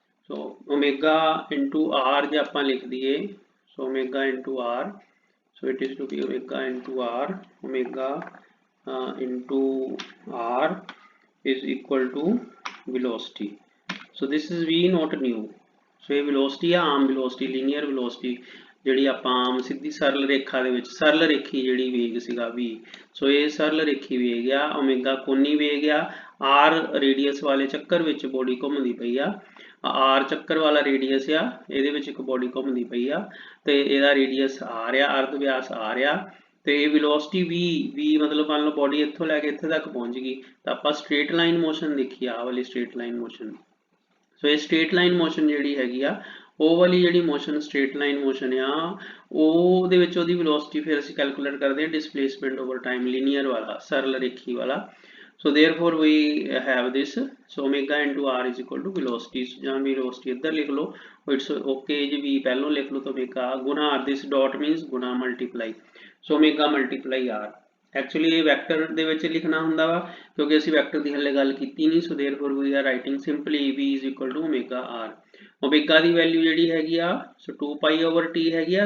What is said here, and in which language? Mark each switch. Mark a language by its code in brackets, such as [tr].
[en] So omega into r [pa] ਜੇ ਆਪਾਂ ਲਿਖ ਦਈਏ, [en] so omega into r, so it is to be omega into r, omega into r is equal to velocity. So this is v not nu. [pa] So ਇਹ velocity ਆ, ਆਮ velocity, linear velocity ਜਿਹੜੀ ਆਪਾਂ ਆਮ ਸਿੱਧੀ ਸਰਲ ਰੇਖਾ ਦੇ ਵਿੱਚ, ਸਰਲ ਰੇਖੀ ਜਿਹੜੀ ਵੇਗ ਸੀਗਾ v, ਸੋ ਇਹ ਸਰਲ ਰੇਖੀ ਵੇਗ ਆ, ਓਮੇਗਾ ਕੋਨੀ ਵੇਗ ਆ, r ਰੇਡੀਅਸ ਵਾਲੇ ਚੱਕਰ ਵਿੱਚ ਬੋਡੀ ਘੁੰਮਦੀ ਪਈ ਆ, r ਚੱਕਰ ਵਾਲਾ ਰੇਡੀਅਸ ਆ, ਇਹਦੇ ਵਿੱਚ ਇੱਕ ਬੋਡੀ ਘੁੰਮਦੀ ਪਈ ਆ, ਤੇ ਇਹਦਾ ਰੇਡੀਅਸ r ਆ, ਅਰਧ ਵਿਆਸ r ਆ, ਤੇ ਇਹ ਵੈਲੋਸਿਟੀ v ਮਤਲਬ ਮੰਨ ਲਓ ਬੋਡੀ ਇੱਥੋਂ ਲੈ ਕੇ ਇੱਥੇ ਤੱਕ ਪਹੁੰਚ ਗਈ, ਤਾਂ ਆਪਾਂ ਸਟ੍ਰੇਟ ਲਾਈਨ ਮੋਸ਼ਨ ਦੇਖੀ ਆ ਵਾਲੀ ਸਟ੍ਰੇਟ ਲਾਈਨ ਮੋਸ਼ਨ। ਸੋ ਇਹ ਸਟ੍ਰੇਟ ਲਾਈਨ ਮੋਸ਼ਨ ਜਿਹੜੀ ਹੈਗੀ ਆ, ਉਹ ਵਾਲੀ ਜਿਹੜੀ ਮੋਸ਼ਨ ਸਟ੍ਰੇਟ ਲਾਈਨ ਮੋਸ਼ਨ ਆ, ਉਹਦੇ ਵਿੱਚ ਉਹਦੀ ਵੈਲੋਸਿਟੀ ਫਿਰ ਅਸੀਂ ਕੈਲਕੂਲੇਟ ਕਰਦੇ ਹਾਂ ਡਿਸਪਲੇਸਮੈਂਟ ਓਵਰ ਟਾਈਮ, ਲੀਨੀਅਰ ਵਾਲਾ, ਸਰਲ ਰੇਖੀ ਵਾਲਾ। [en] so therefore we have this, so omega into r is equal to velocity, [pa] ਜਾਂ velocity ਇੱਧਰ ਲਿਖ ਲਓ, [en] it's okay ਜੀ, [pa] v ਪਹਿਲੋਂ ਲਿਖ ਲਓ ਤਾਂ omega ਗੁਣਾ r, [en] this dot means ਗੁਣਾ multiply, so omega multiply r। [pa] Actually ਇਹ ਵੈਕਟਰ ਦੇ ਵਿੱਚ ਲਿਖਣਾ ਹੁੰਦਾ ਵਾ, ਕਿਉਂਕਿ ਅਸੀਂ ਵੈਕਟਰ ਦੀ ਹਲੇ ਗੱਲ ਕੀਤੀ ਨਹੀਂ। ਸੋ [en] therefore we are writing simply v is equal to omega r। [pa] Omega ਦੀ value ਜਿਹੜੀ ਹੈਗੀ ਆ, ਸੋ 2 ਪਾਈ ਓਵਰ ਟੀ ਹੈਗੀ ਆ।